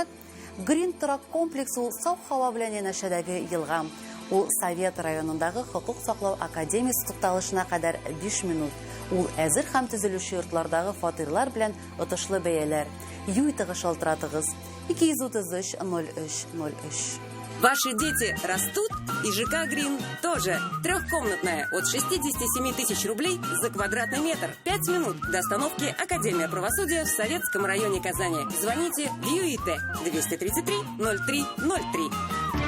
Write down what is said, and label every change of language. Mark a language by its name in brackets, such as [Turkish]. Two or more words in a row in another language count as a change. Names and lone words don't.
[Tatar] Green Truck комплексы ул сау һава белән янәшәдәге елга. Ул Совет районындагы хокук саклау академиясе тукталышына кадәр 5 минут. Ул әзер һәм төзелүче йортлардагы фатирлар белән отышлы бәяләр. Юйтыгы шалтыратыгыз 233-03-03. [Russian] Ваши дети растут, и ЖК «Грин» тоже. Трехкомнатная от 67 тысяч рублей за квадратный метр. 5 минут до остановки Академия правосудия в Советском районе Казани. Звоните в ЮИТ 233 03 03.